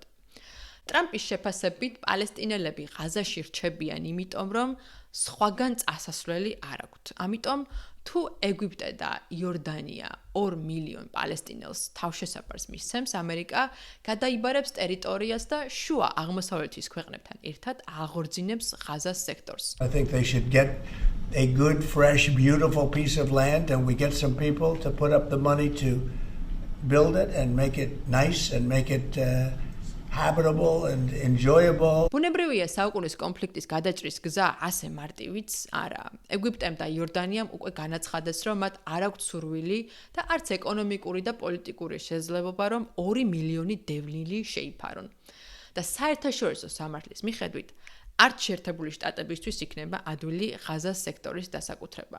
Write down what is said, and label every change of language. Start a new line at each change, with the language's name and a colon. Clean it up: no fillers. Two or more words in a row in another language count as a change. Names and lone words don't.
Georgian: ტრამპის შეფასებით პალესტინელები ღაზაში რჩებიან იმიტომ, რომ სხვაგან წასასვლელი არ აქვთ. ამიტომ თუ ეგვიპტე და იორდანია 2 მილიონ პალესტინელს თავშესაფარს მისცემს, ამერიკა გადაიბარებს ტერიტორიას და შუა აღმოსავლეთის ქვეყნებთან ერთად აღორძინებს ღაზას სექტორს.
English: I think they should get a good, fresh, beautiful piece of land and we get some people to put up the money to build it and make it nice and make it habitable and enjoyable.
Georgian: ბუნებრივია საუკუნის კონფლიქტის გადაჭრის გზა ასე მარტივიც არაა. ეგვიპტემ და იორდანიამ უკვე განაცხადეს, რომ მათ არ აქვთ სურვილი და არც ეკონომიკური და პოლიტიკური შესაძლებლობა, რომ 2 მილიონი დევნილი შეიფარონ. და საერთაშორისო სამართლის მიხედვით, არც შეერთებული შტატებისთვის იქნება ადვილი ღაზას სექტორის დასაკუთრება.